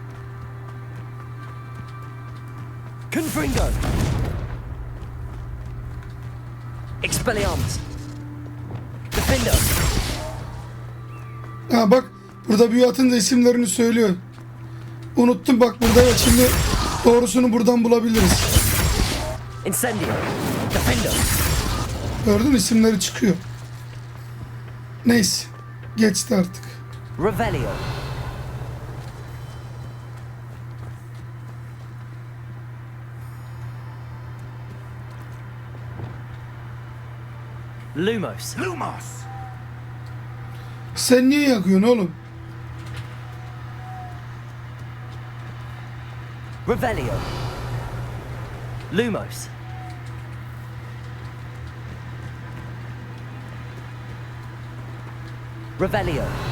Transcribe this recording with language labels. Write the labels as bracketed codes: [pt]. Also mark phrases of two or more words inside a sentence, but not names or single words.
[la] Confringo! Expelliarmus! Defendo! [tr] Ha bak burada büyü atınca isimlerini söylüyor. Unuttum bak burada ya, şimdi doğrusunu buradan bulabiliriz. [la] Incendio. Defendo. [tr] Gördün mü, isimleri çıkıyor. Neyse geçti artık. [la] Revelio. Lumos. Lumos! [tr] Sen niye yakıyorsun oğlum? [la] Revelio. Lumos. Revelio.